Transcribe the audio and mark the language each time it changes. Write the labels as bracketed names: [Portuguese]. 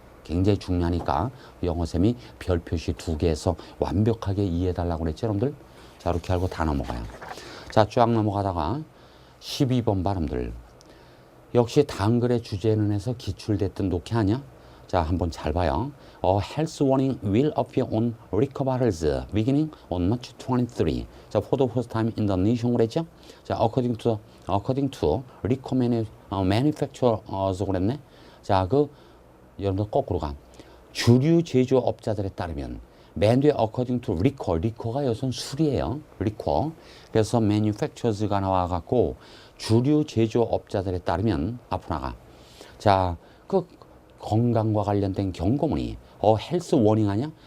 [Korean] 굉장히 중요하니까 영어쌤이 별 표시 2개에서 완벽하게 이해해달라고 그랬죠, 여러분들? 자, 이렇게 알고 다 넘어가요. 자, 쫙 넘어가다가 12번 발음들. 역시 단글의 주제는 해서 기출됐던 독해 아니야? 자, 한번 잘 봐요. [English] A health warning will appear on liquor bottles beginning on March 23. 자, for the first time in the nation 그랬죠? 자, according to liquor manufacturers 그랬네. [Korean] 자, 여러분들 거꾸로 가. 주류 제조업자들에 따르면 맨 뒤에 [English] according to liquor [Korean] 가 여기서는 술이에요. [English] liquor. [Korean] 그래서 manufacturers가 나와갖고 주류 제조업자들에 따르면 앞으로 나가. 자, 건강과 관련된 경고문이 헬스 워닝 아니야?